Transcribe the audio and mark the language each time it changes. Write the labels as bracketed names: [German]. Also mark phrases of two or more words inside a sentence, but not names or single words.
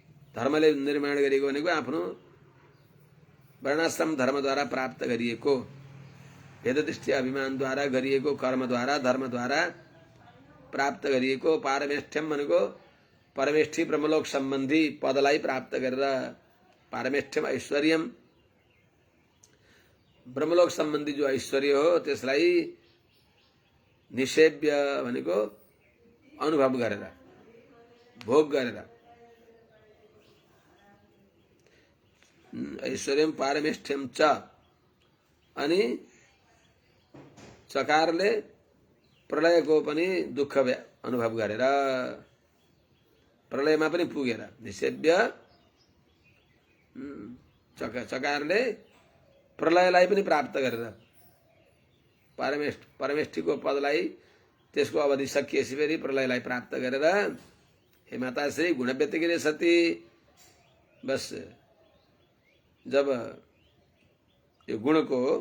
[Nepali] धर्मले निर्माण गरेको भनेको आफ्नो वर्णाश्रम धर्मद्वारा प्राप्त गरिएको भेददृष्टि अभिमानद्वारा गरिएको कर्मद्वारा धर्मद्वारा प्राप्त गरिएको पारमेष्ठ्यम भनेको परमेष्ठी ब्रह्मलोक सम्बन्धी पदलाई प्राप्त गरेर [Sanskrit] पारमेष्ठ्यम ऐश्वर्यम [Nepali] ब्रह्मलोक सम्बन्धी जो ऐश्वर्य हो त्यसलाई निषेव्य भनेको अनुभव गरेर भोग गरेर [Sanskrit] ऐश्वर्यम पारमेष्ठ्यम च [Nepali] अनि चकारले प्रलयको पनि दुःख अनुभव गरेर प्रलयमा पनि पुगेर निषेव्य चकारले प्रलयलाई पनि प्राप्त गरेर परमेष्ठीको पदलाई त्यसको अवधि सकिएपछि फेरि प्रलयलाई प्राप्त गरेर हे माताश्री [Sanskrit] गुणव्यतिकिरे सती [Nepali] बस जब यो गुणको